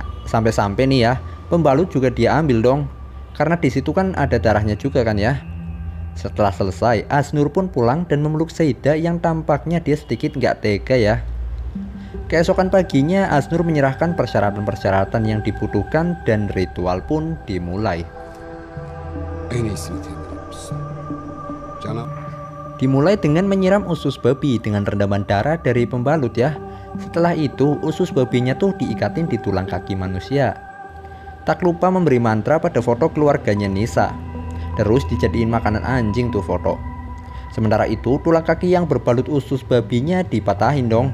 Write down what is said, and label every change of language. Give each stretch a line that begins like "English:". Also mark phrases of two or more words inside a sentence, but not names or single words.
Indonesian: Sampai-sampai nih ya, pembalut juga dia ambil dong. Karena di situ kan ada darahnya juga kan ya. Setelah selesai, Asnur pun pulang dan memeluk Seyda yang tampaknya dia sedikit nggak tega ya. Keesokan paginya Asnur menyerahkan persyaratan-persyaratan yang dibutuhkan dan ritual pun dimulai.
Turkish: En iyisini temin etmişsin. Canım.
Indonesian: Dimulai dengan menyiram usus babi dengan rendaman darah dari pembalut ya. Setelah itu usus babinya tuh diikatin di tulang kaki manusia. Tak lupa memberi mantra pada foto keluarganya Nisa. Terus dijadiin makanan anjing tuh foto. Sementara itu tulang kaki yang berbalut usus babinya dipatahin dong.